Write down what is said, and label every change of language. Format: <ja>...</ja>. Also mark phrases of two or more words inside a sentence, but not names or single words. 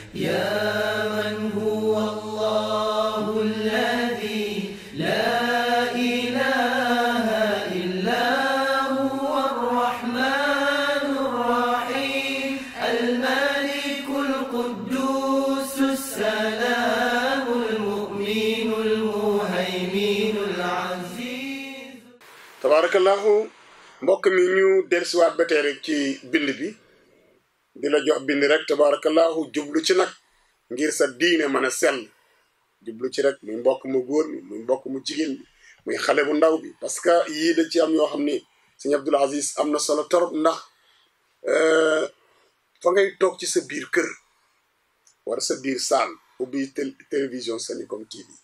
<ar>يا من هو الله الذي لا إله إلا هو الرحمن الرحيم الملك القدوس السلام المؤمن المهيمن العزيز. تبارك الله.</ar> <wo>mbokk mi ñu dellusiwaat ba tey rek ci bind bi di la jox bind rek tabarakallahu jublu ci nag ngir sa diine mën a sell jublu ci rek muy mbokk mu góor mi muy mbokk mu jigéen bi muy xale bu ndaw bi</wo> <fr>parce que</fr> <wo>yii da ci am yoo xam ni sëñ Abdul Aziz am na solo torop ndax fa ngay toog ci sa biir kër wala sa biir saal ubbi télévision Sencom TV</wo>